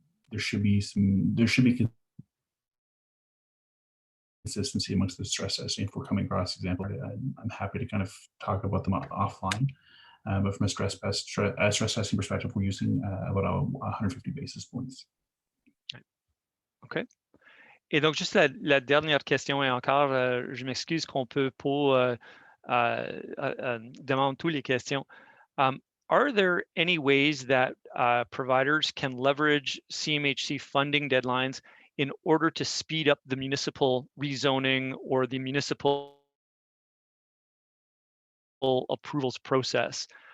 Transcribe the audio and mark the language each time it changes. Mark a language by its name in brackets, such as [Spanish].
[English] There should be consistency amongst the stress testing. If we're coming across example, I'm happy to kind of talk about them offline. But from a stress testing perspective, we're using about 150 basis points. OK. [French] Et donc, juste la dernière question, et encore, je m'excuse qu'on peut pas demander toutes les questions. [English] Are there any ways that providers can leverage CMHC funding deadlines in order to speed up the municipal rezoning or the municipal approvals process?